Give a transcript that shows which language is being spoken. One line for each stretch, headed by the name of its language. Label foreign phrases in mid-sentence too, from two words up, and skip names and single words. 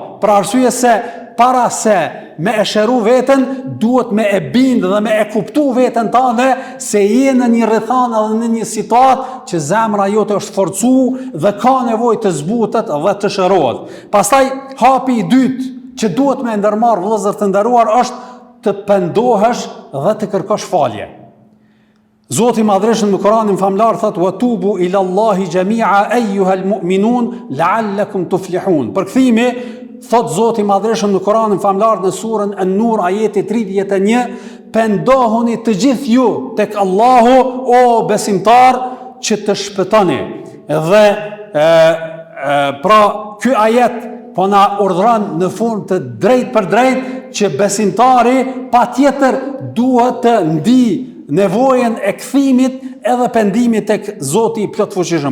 Albanian: Për arsye se para se me e shëru veten, duhet me e bindë dhe me e kuptu veten tane se je në një rrethanë dhe në një situatë që zemra jote është forcu dhe ka nevojë të zbutet dhe të shërohet. Pastaj hapi i dytë që duhet me ndërmarr vëllezër të nderuar është të pendohesh dhe të kërkosh falje. Zoti i Madhreshëm në Kur'anin famlar thot:
Arabic: "وتوبوا إلى الله جميعا أيها المؤمنون لعلكم تفلحون."
Albanian: Përkthimi thot Zoti i Madhreshëm në Kur'anin famlar në surën An-Nur ajeti 31, pendohuni të gjithë ju tek Allahu o besimtar që të shpëtoni. Dhe pra ky ajet po na urdhron në formë të drejtë për drejtë që besimtari patjetër duhet të ndi nevojën e kthimit edhe pendimit tek Zoti i plotfuqishëm.